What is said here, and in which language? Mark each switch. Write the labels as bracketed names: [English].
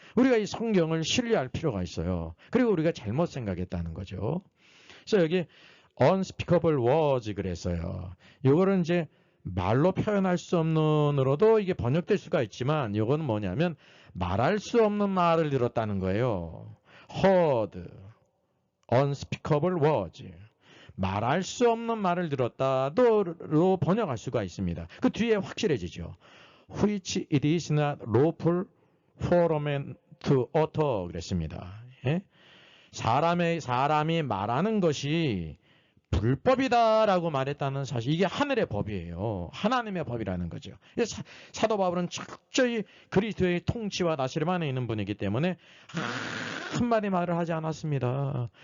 [Korean] 우리가 이 성경을 신뢰할 필요가 있어요. 그리고 우리가 잘못 생각했다는 거죠. 그래서 여기 [English] unspeakable words [Korean] 그랬어요. 이거는 이제 말로 표현할 수 없는으로도 이게 번역될 수가 있지만 이건 뭐냐면 말할 수 없는 말을 들었다는 거예요. [English] heard, unspeakable words. [Korean] 말할 수 없는 말을 들었다로 번역할 수가 있습니다. 그 뒤에 확실해지죠. [English] which it is not lawful for a man to utter [Korean] 그랬습니다. 예? 사람이 말하는 것이 불법이다라고 말했다는 사실, 이게 하늘의 법이에요. 하나님의 법이라는 거죠. 사도 바울은 철저히 그리스도의 통치와 다스림 안에 있는 분이기 때문에 한마디 말을 하지 않았습니다.